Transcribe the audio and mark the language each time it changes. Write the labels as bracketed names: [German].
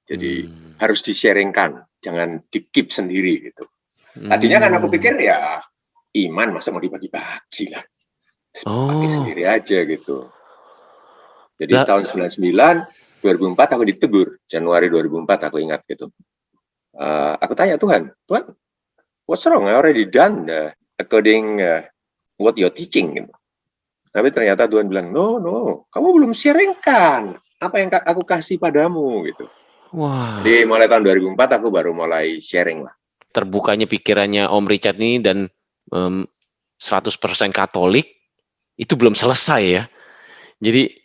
[Indonesian] Jadi harus di-sharingkan, jangan di-keep sendiri gitu. Tadinya kan aku pikir ya iman masa mau dibagi-bagi lah. Pakai sendiri aja gitu. Jadi tahun 2004 aku ditegur, Januari 2004 aku ingat gitu. Aku tanya Tuhan, [English] what's wrong? I already done according what you're teaching [Indonesian] gitu. Tapi ternyata Tuhan bilang, no, kamu belum sharingkan apa yang aku kasih padamu gitu. Wah. Jadi mulai tahun 2004 aku baru mulai sharing lah. Terbukanya pikirannya Om Richard nih dan 100% Katolik itu belum selesai ya. Jadi